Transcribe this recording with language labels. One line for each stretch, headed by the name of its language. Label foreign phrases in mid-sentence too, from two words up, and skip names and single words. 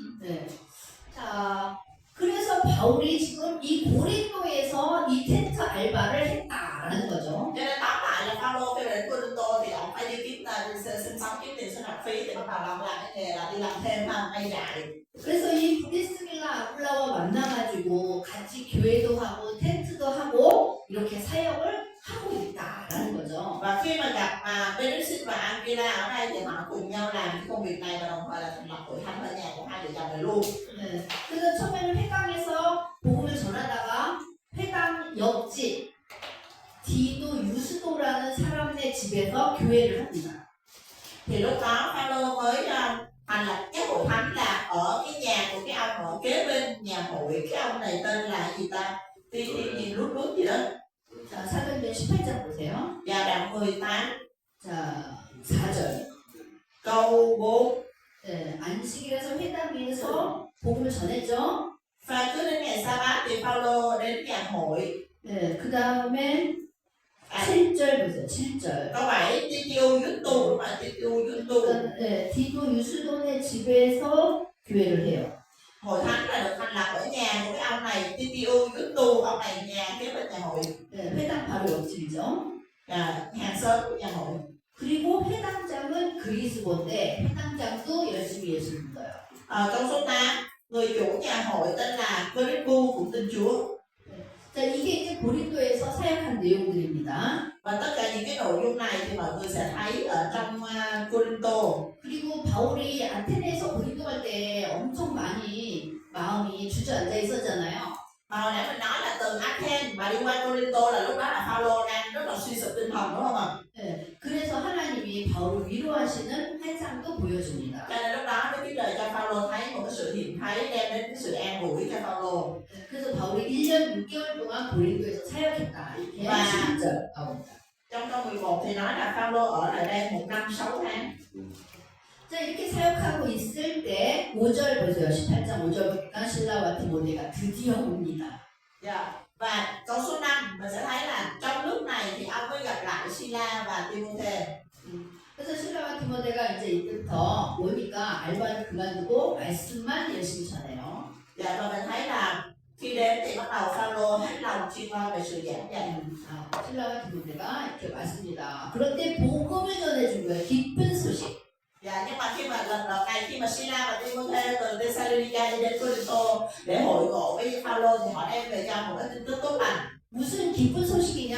Korean: 자, 그래서 바울이 지금 이 고린도에서 이 텐트 알바를 했다라는 거죠.
Vietnamese: Cho nên tóm lại là Phaolô khi đến Corinto thì ông phải đi sinh sống kiếm tiền sinh hoạt phí, thì bắt đầu ông làm cái nghề là đi làm thêm may dạy.
Korean: 그래서 이 브리스길라 아굴라와 만나가지고 같이 교회도 하고 텐트도 하고 이렇게 사역을 하고 있다라는 거죠.
Vietnamese: Và khi mà gặp Perissin và Aquila ở đây thì họ cùng nhau làm cái công việc này và đồng thời là thành lập hội thánh ở nhà của hai vợ chồng này luôn.
Korean: 그래서 처음에는 회당에서 복음을 전하다가 회당 옆집 디도 유스도라는 사람의 집에서 교회를 합니다.
Vietnamese: Thì lúc đó Phaolô mới thành lập cái hội thánh là ở cái nhà của cái ông ở kế bên nhà hội. Cái ông này tên là gì ta? Nhìn lút gì đó.
Korean: 자, 사도행전 18장 보세요.
Vietnamese: Và đoạn 18
Korean: 자, 4절.
Vietnamese: câu 4.
Korean: 안식일에서 회당 위에서 복음을 전했죠.
Vietnamese: Và cứ đến ngày Sa-bát thì Phaolô đến nhà hội.
Korean: 그 다음에 7절 보세요. 7절.
Vietnamese: Câu 7 Tito Yustu, đúng không? Tito Yustu.
Korean: 디도 유스돈의 집에서 교회를 해요.
Vietnamese: Hội thánh là được thành lập ở nhà của cái ông này Tito Yustu, ông này nhà kế bên nhà hội.
Korean: 회당 바로 옆집이죠.
Vietnamese: hàng xóm của nhà hội.
Korean: 그리고 회당장은 그리스도인데 회당장도 열심히 예수 믿어요.
Vietnamese: Câu số 8, người chủ nhà hội tên là Philippu cũng tin Chúa.
Korean: 자, 이게 이제 고린도에서 사역한 내용들입니다.
Vietnamese: Và tất cả những cái nội dung này thì mọi người sẽ thấy ở trong Corinto.
Korean: 그리고 바울이 아테네에서 고린도 갈 때 엄청 많이 마음이 주저앉아 있었잖아요.
Vietnamese: Hồi nãy mình nói là từ Athens mà đi qua Corinto là lúc đó là Phaolô đang rất là suy sụp tinh thần đúng không ạ?
Korean: 네, 그래서 하나님이 바울을 위로하시는 환상도 보여줍니다.
Vietnamese: Cho nên lúc đó Đức Chúa Trời cho Phaolô thấy một cái sự hiện thấy đem đến cái sự an ủi cho Phaolô.
Korean: 그래서 바울이 1년 6개월 동안 고린도에서 사역했다. 이렇게 11절 나옵니다.
Vietnamese: Trong câu 11 thì nói là Phaolô ở lại đây 1 năm 6 tháng.
Korean: 자, 이렇게 사역하고 있을 때 5절 보세요. 18장 5절 보니까 실라와 디모데가 드디어 옵니다.
Vietnamese: Và câu số 5 mình sẽ thấy là trong lúc này thì ông mới gặp lại Sila và Timôthê.
Korean: 그래서 실라와 디모데가 이제 이때부터 오니까 알바를 그만두고 말씀만 열심히 전해요.
Vietnamese: Và mình thấy là khi đến thì bắt đầu Phaolô hết lòng chuyên lo về sự giảng dạy.
Korean: 실라와 디모데가 이렇게 왔습니다. 그런데 복음을 전해준 거예요. 기쁜 소식.
Vietnamese: Nhưng mà khi mà lần đầu này khi mà Sila và Timôthê từ Thessalonica đi đến Corinto để hội ngộ với Phaolô thì họ đem về cho một cái tin tức tốt lành.
Korean: 무슨 기쁜 소식이냐?